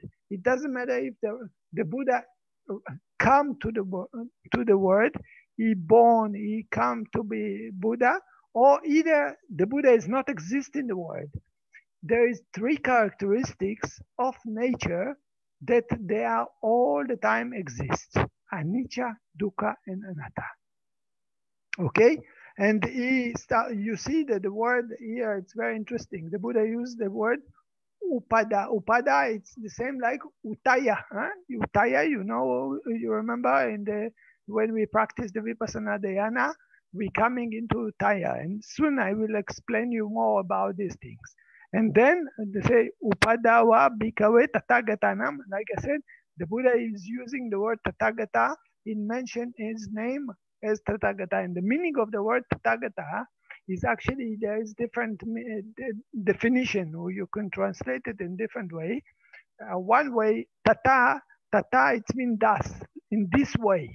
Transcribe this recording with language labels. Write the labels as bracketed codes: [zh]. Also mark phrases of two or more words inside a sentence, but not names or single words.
[en] It doesn't matter if the Buddha come to the word, he born, he come to be Buddha, or either the Buddha is not exist in the world. There is three characteristics of nature that they are all the time exist. [pi] Anicca, dukkha, and anatta. [en] Okay? And you see that the word here, it's very interesting. The Buddha used the word upada. Upada, it's the same like utaya. Huh? Utaya, you remember when we practice the Vipassana Dhyana, we're coming into Utaya, and soon I will explain you more about these things. And then they say [pi] Upadawa bhikkhave tathagatanam. [en] Like I said, the Buddha is using the word Tathagata. He mentioned his name as Tathagata, and the meaning of the word Tathagata is actually there is different definition, or you can translate it in different way. One way, tata it means thus, in this way.